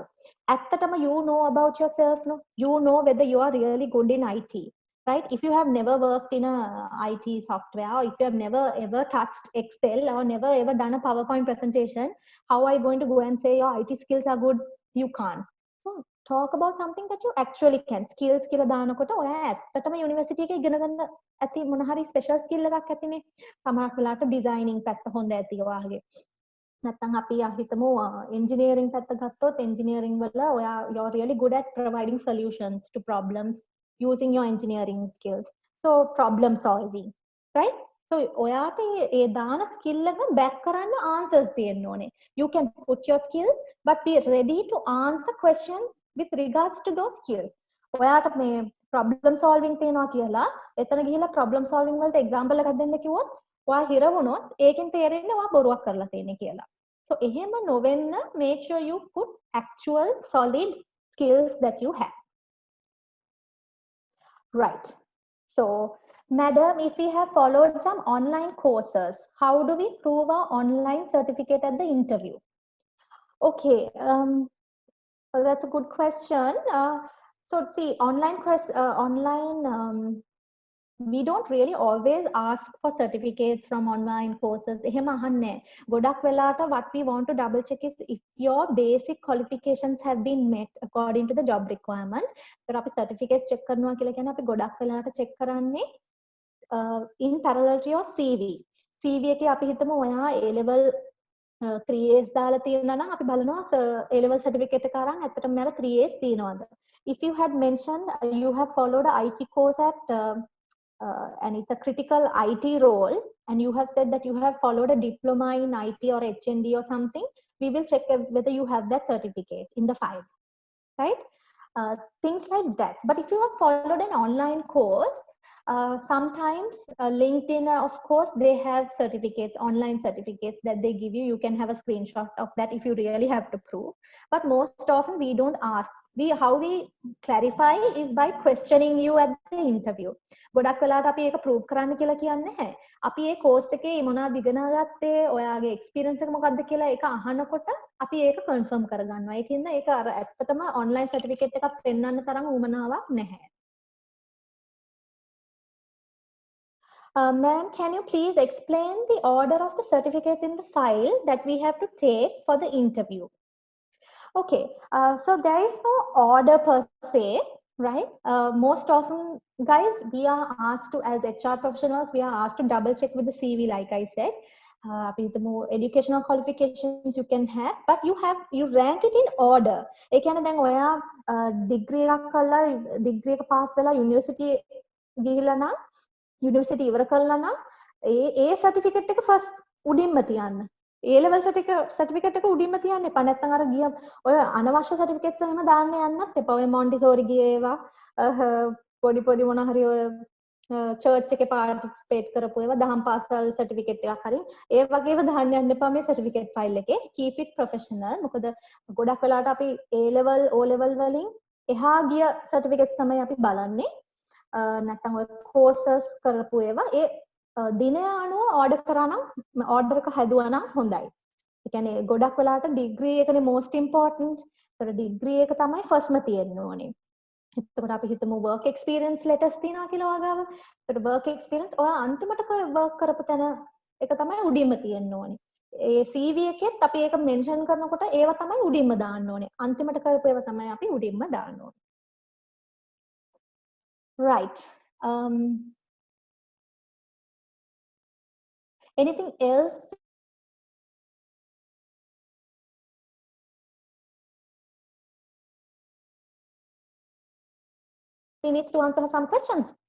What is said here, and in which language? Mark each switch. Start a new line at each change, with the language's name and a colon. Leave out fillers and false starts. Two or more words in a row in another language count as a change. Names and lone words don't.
English: Attatama, you know about yourself, no? You know whether you are really good in IT, right? If you have never worked in a IT software, or if you have never ever touched Excel or never ever done a PowerPoint presentation, how are you going to go and say your IT skills are good? You can't. So talk about something that you actually can.
Sinhala: Skills කියලා දානකොට ඔයා ඇත්තටම යුනිවර්සිටි එකේ ඉගෙන ගන්න ඇති මොන හරි
English: special skill
Sinhala: එකක් ඇතිනේ. සමහරක් වෙලාවට ඩිසයිනින් පැත්ත හොඳ ඇති ඔයාගේ. නැත්නම් අපි හිතමු
English: engineering
Sinhala: පැත්ත ගත්තොත්
English: engineering
Sinhala: වල ඔයා
English: you're really good at providing solutions to problems using your engineering skills. So problem solving, right?
Sinhala: So ඔයාට ඒ දාන ස්කිල් එක back කරන්න answers තියෙන්න ඕනේ.
English: You can put your skills but be ready to answer questions with regards to those skills.
Sinhala: ඔයාට මේ
English: problem solving
Sinhala: තියෙනවා කියලා එතන ගිහිල්ලා
English: problem solving
Sinhala: වලට example එකක් දෙන්න කිව්වොත් ඔයා හිර වුණොත් ඒකෙන් තේරෙන්නේ ඔයා බොරුවක් කරලා තියෙන්නේ කියලා.
English: So
Sinhala: එහෙම නොවෙන්න
English: make sure you put actual solid skills that you have. Right. So madam, if we have followed some online courses, how do we prove our online certificate at the interview? Okay, well, that's a good question. So see, we don't really always ask for certificates from online courses. What we want to double check is if your basic qualifications have been met according to the job requirement.
Sinhala: So අපි
English: certificates check
Sinhala: කරනවා කියලා කියන්නේ අපි ගොඩක් වෙලාවට check කරන්නේ
English: in parallel to your CV.
Sinhala: CV එකේ අපි හිතමු ඔයා A level 3As දාලා තියෙනවා නම් අපි බලනවා A level certificate එක අරන් ඇත්තටම මෙයාලා 3As තියෙනවද?
English: If you had mentioned you have followed a IT course at and it's a critical IT role, and you have said that you have followed a diploma in IT or HND or something, we will check whether you have that certificate in the file, right? Things like that. But if you have followed an online course, sometimes LinkedIn, of course, they have certificates, online certificates that they give you. You can have a screenshot of that if you really have to prove. But most often we don't ask. How we clarify is by questioning you at the interview.
Sinhala: ගොඩක් වෙලාවට අපි ඒක prove කරන්න කියලා කියන්නේ නැහැ. අපි මේ course එකේ මොනවද ඉගෙන ගත්තේ, ඔයාගේ experience එක මොකක්ද කියලා ඒක අහනකොට අපි ඒක confirm කරගන්නවා. ඒකින්ද ඒක අර ඇත්තටම
English: online certificate
Sinhala: එකක් පෙන්වන්න තරම් උවමනාවක් නැහැ.
English: Ma'am, can you please explain the order of the certificates in the file that we have to take for the interview? Okay, so there is no order per se, right? Most often, guys, we are asked to, as HR professionals, we are asked to double check with the CV, like I said. The more educational qualifications you can have, but you rank it in order.
Sinhala: ඒ කියන්නේ දැන් ඔයා degree එකක් කරලා degree එක pass වෙලා university ගිහිල්ලා නම් university ඉවර කළා නම් ඒ certificate එක first උඩින්ම තියන්න. A level certificate එක උඩින්ම තියන්න එපා. නැත්නම් අර ගිය ඔය අනවශ්‍ය certificates එහෙම දාන්න යන්නත් එපා. ඔය Montessori ගියේ ඒවා පොඩි මොන හරි ඔය church එකේ participate කරපු ඒවා දහම් පාසල් certificate එකක් හරි ඒ වගේ ඒවා දාන්න යන්න එපා මේ
English: certificate file
Sinhala: එකේ.
English: Keep it professional.
Sinhala: මොකද ගොඩක් වෙලාවට අපි A level O level වලින් එහා ගිය certificates තමයි අපි බලන්නේ. නැත්නම් ඔය courses කරපු ඒවා ඒ දිනය අනුව order කරා නම් order එක හැදුවා නම් හොඳයි. ඒ කියන්නේ ගොඩක් වෙලාවට degree එකනේ
English: most important.
Sinhala: ඒතර degree එක තමයි firstම තියෙන්න ඕනේ. එතකොට අපි හිතමු
English: work experience letters
Sinhala: තියෙනවා කියලා වගාව. ඒතර
English: work experience
Sinhala: ඔයා අන්තිමට work කරපු තැන එක තමයි උඩින්ම තියෙන්න ඕනේ. ඒ CV එකෙත් අපි ඒක mention කරනකොට ඒව තමයි උඩින්ම දාන්න ඕනේ. අන්තිමට කරපු ඒවා තමයි අපි උඩින්ම දාන්න ඕනේ.
English: Right. Anything else? We need to answer some questions.